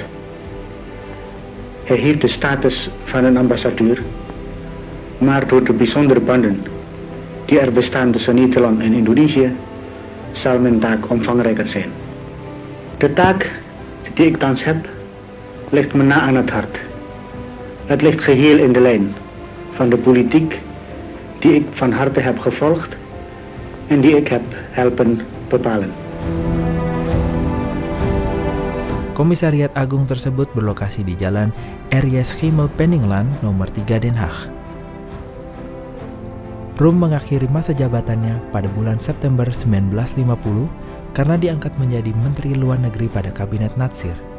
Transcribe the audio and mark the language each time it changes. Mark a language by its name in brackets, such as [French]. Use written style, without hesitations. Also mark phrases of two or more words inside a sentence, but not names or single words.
[Dutch] Hij heeft de status van een ambassadeur, maar door de bijzondere banden die er bestaan tussen Nederland en Indonesië, zal mijn taak omvangrijker zijn. De taak die ik thans heb, ligt me na aan het hart. Het ligt geheel in de lijn van de politiek die ik van harte heb gevolgd en die ik heb helpen bepalen. [Indonesian] Komisariat Agung tersebut berlokasi di Jalan R.J. Schimel-Peninglaan nomor 3 Den Haag. Roem mengakhiri masa jabatannya pada bulan September 1950 karena diangkat menjadi Menteri Luar Negeri pada Kabinet Natsir.